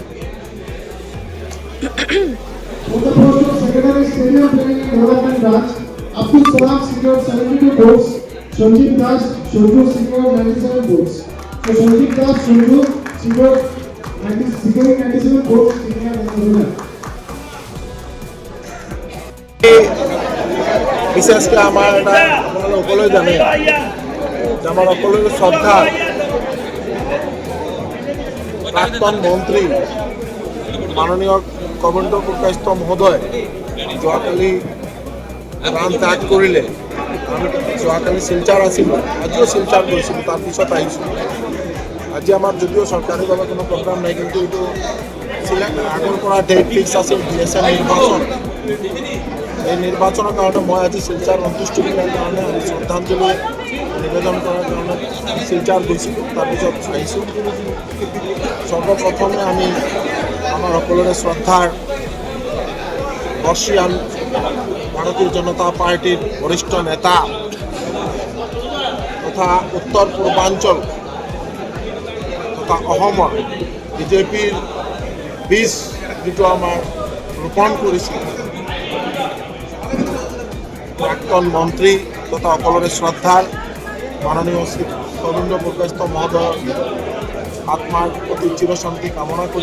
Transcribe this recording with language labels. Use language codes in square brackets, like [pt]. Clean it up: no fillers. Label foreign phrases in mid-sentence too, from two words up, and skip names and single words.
[en] For the post of Secretary Stadium Planning and Development Branch, Abdul Salam secured 72 votes. Sanjeev Das Shorju secured 97 votes. So Sanjeev Das Shorju secured 97 votes declared as the winner. [bn] বিশেষকে আমার এটা আপনারা সকলেই জানে যে আমার সকলের শ্রদ্ধা প্রাক্তন মন্ত্রী মাননীয় কমণ্ডল পুরকাস্ত মহোদয় যোৱাকালি প্ৰাণ ত্যাগ কৰিলে। [as] আমি যোৱাকালি শিলচাৰ আছিলোঁ, আজিও শিলচাৰ গৈছিলোঁ, তাৰপিছত আহিছোঁ। আজি আমাৰ যদিও চৰকাৰীভাৱে কোনো প্ৰগ্ৰাম নাই, কিন্তু এইটো আগৰ পৰা [en] date fix [as] আছিল ডিএছএ নিৰ্বাচন। এই নিৰ্বাচনৰ কাৰণে মই আজি শিলচাৰ সন্তুষ্টি কৰাৰ কাৰণে আমি শ্ৰদ্ধাঞ্জলি নিবেদন কৰাৰ কাৰণে শিলচাৰ গৈছিলোঁ, তাৰপিছত আহিছোঁ। [bn] সৰ্বপ্ৰথমে আমি আমার সকলের শ্রদ্ধার বর্ষিয়ান ভারতীয় জনতা পার্টির বরিষ্ঠ নেতা তথা উত্তর পূর্বাঞ্চল তথা অসমৰ বিজেপিৰ বীজ যিটো আমাৰ ৰোপণ কৰিছিল [as] প্ৰাক্তন মন্ত্ৰী তথা সকলোৰে শ্ৰদ্ধাৰ মাননীয় শ্ৰী কবীন্দ্ৰ পুৰকায়স্থ মহোদয়ৰ আত্মাৰ প্ৰতি চিৰশান্তি কামনা কৰি